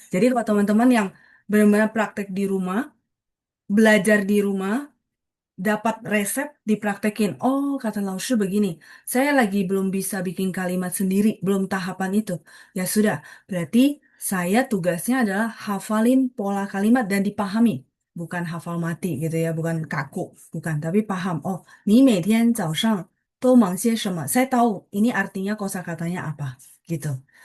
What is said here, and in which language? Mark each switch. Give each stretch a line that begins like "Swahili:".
Indonesian: Jadi kalau teman-teman yang benar-benar praktek di rumah, belajar di rumah, dapat resep dipraktekin. Oh, kata Laushu begini, saya lagi belum bisa bikin kalimat sendiri, belum tahapan itu. Ya sudah, berarti saya tugasnya adalah hafalin pola kalimat dan dipahami. Bukan hafal mati gitu ya, bukan kaku, bukan, tapi paham.
Chinese: Oh, 你每天早上都忙些什么?
Indonesian: Saya tahu ini artinya kosakatanya apa, gitu.